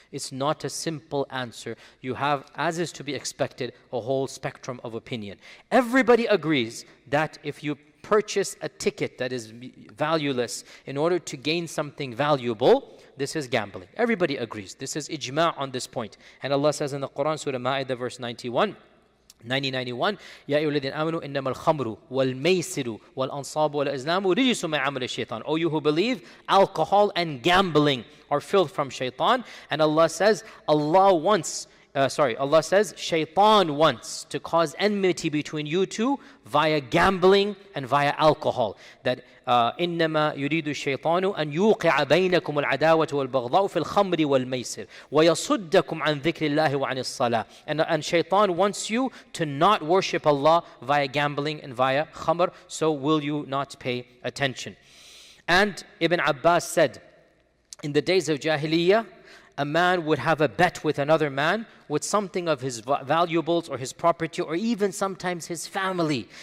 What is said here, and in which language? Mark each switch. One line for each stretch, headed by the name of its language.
English: It's not a simple answer. You have, as is to be expected, a whole spectrum of opinion. Everybody agrees that if you purchase a ticket that is valueless in order to gain something valuable, this is gambling. Everybody agrees. This is ijma' on this point. And Allah says in the Quran, Surah Ma'idah, verse 91,
Arabic: يا أيها الذين آمنوا إنما الخمر والميسر والأنصاب والأزلام رجس من عمل الشيطان.
English: O you who believe, alcohol and gambling are filth from shaitan. And Allah says, Allah says, shaitan wants to cause enmity between you two via gambling and via alcohol.
Arabic: That إنما يريد الشيطان أن يوقع بينكم العداوة والبغضاء في الخمر والميسر ويصدكم عن ذكر الله وعن الصلاة.
English: And shaitan wants you to not worship Allah via gambling and via khamr. So will you not pay attention? And Ibn Abbas said, in the days of Jahiliyyah, a man would have a bet with another man with something of his valuables or his property or even sometimes his family.